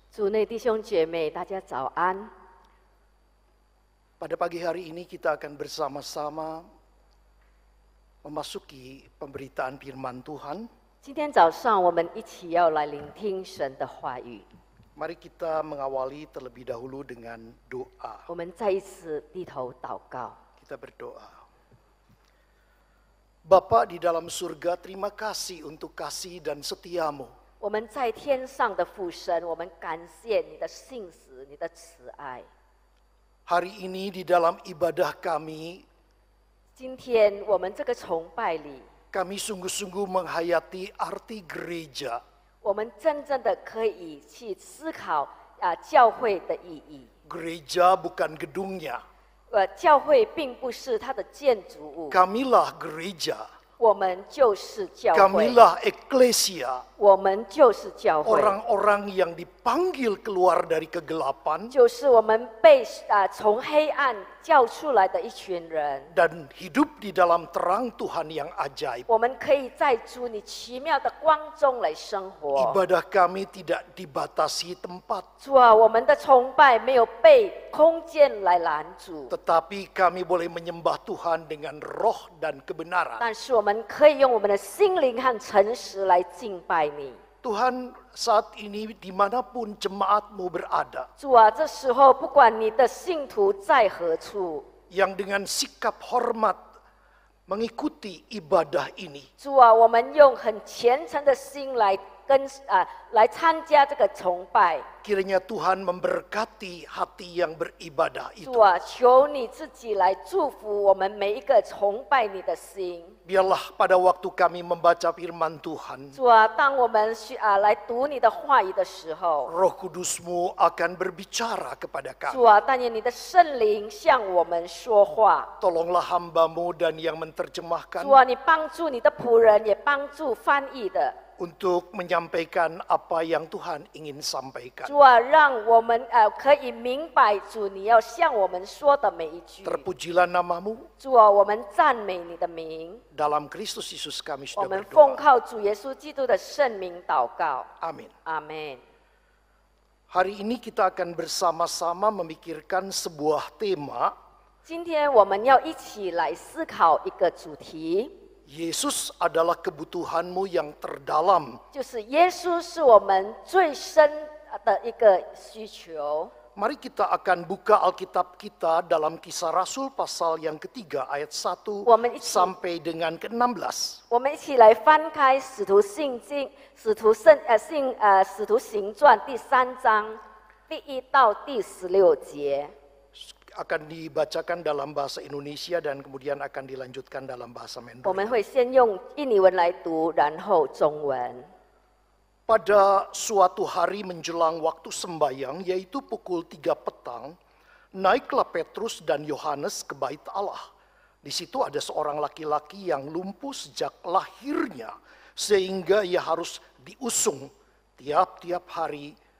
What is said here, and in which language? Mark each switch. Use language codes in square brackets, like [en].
[zh] 主内弟兄姐妹，大家早安。 [id] Pada pagi hari ini kita akan bersama-sama memasuki pemberitaan firman Tuhan. [zh] 今天早上我们一起要来聆听神的话语。 [id] Mari kita mengawali terlebih dahulu dengan doa. [zh] 我们再一次低头祷告。 [id] Kita berdoa. Bapa di dalam surga, terima kasih untuk kasih dan setiamu. [zh] 我们在天上的父神，我们感谢你的信实，你的慈爱。 [id] Hari ini di dalam ibadah kami, [zh] 今天我们这个崇拜里， [id] kami sungguh-sungguh menghayati arti gereja. [zh] 我们真正的可以去思考教会的意义。 [id] Gereja bukan gedungnya. [zh] 教会并不是它的建筑物， [id] Kamilah gereja. [zh] 我们就是教会， [id] Kamilah eklesia. [zh] 我们就是教会， [id] Orang-orang yang dipanggil keluar dari kegelapan [zh] 就是我们被从黑暗叫出来的一群人。 [id] dan hidup di dalam terang Tuhan yang ajaib. [zh] 我们可以在主你奇妙的光中来生活。 [id] Ibadah kami tidak dibatasi tempat, [zh] 主啊，我们的崇拜没有被空间来拦阻， [id] tetapi kami boleh menyembah Tuhan dengan roh dan kebenaran. [zh] 但是我们可以用我们的心灵和诚实来敬拜你。 [id] Tuhan, saat ini dimanapun jemaatmu berada, [zh] 主啊，这时候不管你的信徒在何处， [id] yang dengan sikap hormat mengikuti ibadah ini, [zh] 主啊，我们用很虔诚的心来来参加这个崇拜。 [id] kiranya Tuhan memberkati hati yang beribadah [zh] 主 [id] itu. [zh] 啊，求你自己来祝福我们每一个崇拜你的心。 [id] Biarlah pada waktu kami membaca firman Tuhan, [zh] 主啊，当我们来读你的话语的时候， [id] Roh Kudus-Mu akan berbicara kepada [zh] 主 [id] kami. [zh] 啊，但愿你的圣灵向我们说话。 [id] Tolonglah hamba-Mu dan yang menerjemahkan [zh] 主啊，你帮助你的仆人，也帮助翻译的。 [id] untuk menyampaikan apa yang Tuhan ingin sampaikan. [zh] 主啊，让我们可以明白主你要向我们说的每一句。 [id] Terpujilah nama-Mu, [zh] 主啊，我们赞美你的名， [id] dalam Kristus Yesus kami [zh] 我 [id] sudah [zh] 们奉 [id] berdoa. [zh] 靠主耶稣基督的圣名祷告。 [id] Amin. [zh] 阿门。 [id] Hari ini kita akan bersama-sama memikirkan sebuah tema, [zh] 今天我们要一起来思考一个主题， [id] Yesus adalah kebutuhanmu yang terdalam. [zh] 就是耶稣是我们最深的一个需求。 [id] Mari kita akan buka Alkitab kita dalam Kisah Rasul pasal yang ketiga ayat 1 sampai dengan ke-16. [zh] 我们一起来翻开《使徒行传》第3章第1到第16节。 [id] Akan dibacakan dalam bahasa Indonesia dan kemudian akan dilanjutkan dalam bahasa Mandarin. [zh] 们会先用印尼文来读，然后中文。 [id] Pada suatu hari menjelang waktu sembayang, yaitu pukul 3 petang, naiklah Petrus dan Yohanes ke bait Allah. Di situ ada seorang laki-laki yang lumpuh sejak lahirnya, sehingga ia harus diusung tiap-tiap hari.